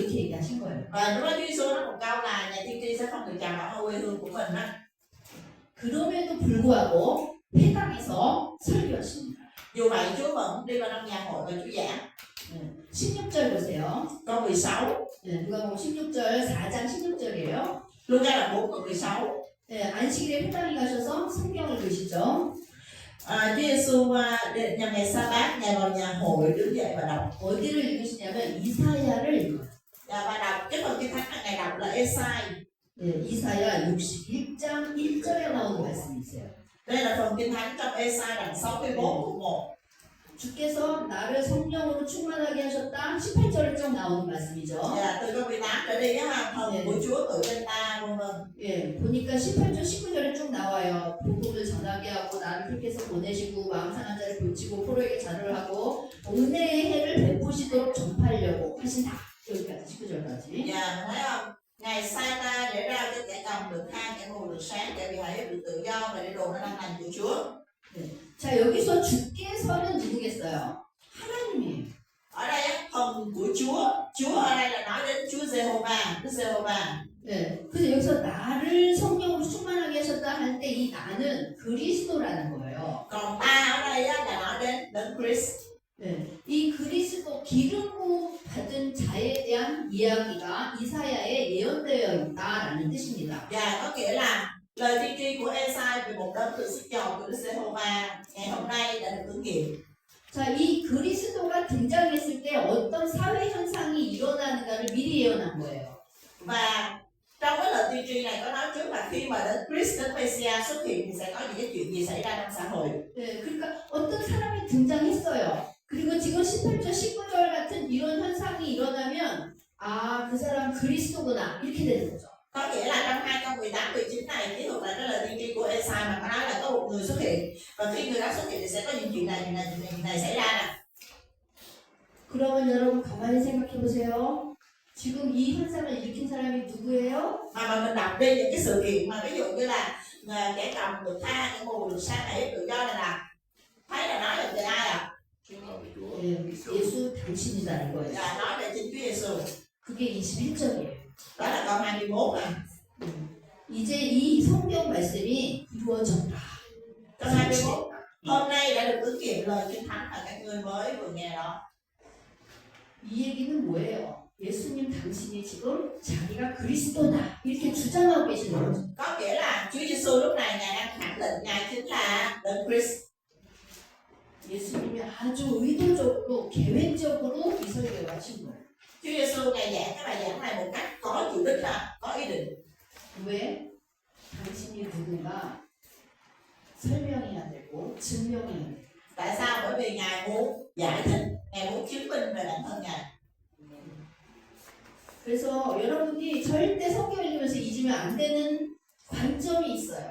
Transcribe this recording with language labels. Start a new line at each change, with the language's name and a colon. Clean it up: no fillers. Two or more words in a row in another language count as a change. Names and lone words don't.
Korean: 얘기하신 거예요.
Vietnamese: Và lúc đó Chúa Giêsu nói một câu là nhà tiên tri sẽ không được chào đón ở quê hương của mình á.
Korean: 그럼에도 불구하고 회당에서 설교하십니다.
Vietnamese: Dù vậy Chúa vẫn đi vào trong nhà hội và Chúa giảng.
Korean: 16절 보세요.
Vietnamese: Câu 16.
Korean: 누가복음 16절 4장 16절이에요.
Vietnamese: Luca là 4 câu 16.
Korean: 안식일에 회당에 가셔서 성경을 읽으시죠.
Vietnamese: Chúa Giêsu nhằm ngày Sa-bát Ngài vào nhà hội đứng dậy và đọc.
Korean: 어디를 읽으시냐면 이사야를 읽어요.
Vietnamese: Và đọc cái phần kinh thánh mà Ngài đọc là Ê-sai.
Korean: 이사야 61장 1절에 나오는 말씀이 있어요.
Vietnamese: Đây là phần kinh thánh trong Ê-sai đoạn 64 câu 1.
Korean: 주께서 나를 성령으로 충만하게 하셨다. 18절에 쭉 나오는 말씀이죠.
Vietnamese: Từ câu 18 trở đi á, thần của Chúa tự trên ta vân vân.
Korean: 보니까 18절 19절에 쭉 나와요. 복음을 전하게 하고 나를 그렇게 해서 보내시고 마음 상한 자를 고치고 포로에게 자료를 하고 은혜의 해를 베푸시도록 전파하려고 하신다. 여기까지 19절까지.
Vietnamese: Mình thấy không? Ngài sai ta để ra cho kẻ cầm được tha, kẻ mù được sáng, kẻ bị hại được tự do và để đồ nó đang lành của Chúa.
Korean: 자, 여기서 주께서는 누구겠어요? 하나님이에요.
Vietnamese: Ở đây á, thần của Chúa ở đây là nói đến Chúa Giê-hô-va, Đức Giê-hô-va.
Korean: 그래서 여기서 나를 성령으로 충만하게 하셨다 할 때 이 나는 그리스도라는 거예요.
Vietnamese: Còn ta ở đây á, là nói đến Đấng Christ.
Korean: 이 그리스도 기름 부음 받은 자에 대한 이야기가 이사야에 예언되어 있다라는 뜻입니다.
Vietnamese: Và có nghĩa là lời tiên tri của Ê-sai về một đấng được sức giàu của Đức Giê-hô-va ngày hôm nay đã được ứng nghiệm.
Korean: 자, 이 그리스도가 등장했을 때 어떤 사회 현상이 일어나는가를 미리 예언한 거예요.
Vietnamese: Và trong cái lời tiên tri này có nói trước là khi mà đến Christ, đến Messiah xuất hiện thì sẽ có những cái chuyện gì xảy ra trong xã hội.
Korean: 그러니까 어떤 사람이 등장했어요. 그리고 지금 18절, 19절 같은 이런 현상이 일어나면 아, 그 사람 그리스도구나 이렇게 되는 거죠.
Vietnamese: Có nghĩa là trong 2 câu 18, 19 này ký thuật lại cái lời tiên tri của Ê-sai mà có nói là có một người xuất hiện và khi người đó xuất hiện thì sẽ có những chuyện này xảy ra nè.
Korean: 그러면 여러분 가만히 생각해 보세요. 지금 이 현상을 일으킨 사람이 누구예요?
Vietnamese: Mà mình đọc đi những cái sự kiện mà ví dụ như là kẻ cầm được tha, kẻ mù được sáng, kẻ tự do này là thấy là nói về ai ạ?
Korean: 예수 당신이다 이거예요.
Vietnamese: Là nói về chính Chúa Giêsu.
Korean: 그게 21절이에요.
Vietnamese: Đó là câu 21 này.
Korean: 이제 이 성경 말씀이 이루어졌다.
Vietnamese: Câu 21. Hôm nay đã được ứng nghiệm lời Kinh Thánh mà các ngươi mới vừa nghe đó.
Korean: 이 얘기는 뭐예요? 예수님 당신이 지금 자기가 그리스도다 이렇게 주장하고 계시는 거죠.
Vietnamese: Có nghĩa là Chúa Giêsu lúc này Ngài đang khẳng định Ngài chính là Đấng Christ.
Korean: 예수님이 아주 의도적으로 계획적으로 이 설교를 하신 거예요.
Vietnamese: Chúa Giêsu Ngài giảng cái bài giảng này một cách có chủ đích là có ý định.
Korean: 왜? 당신이 누군가 설명해야 되고 증명해야 돼요.
Vietnamese: Tại sao? Bởi vì Ngài muốn giải thích, Ngài muốn chứng minh về bản thân Ngài.
Korean: 그래서 여러분이 절대 성경 읽으면서 잊으면 안 되는 관점이 있어요.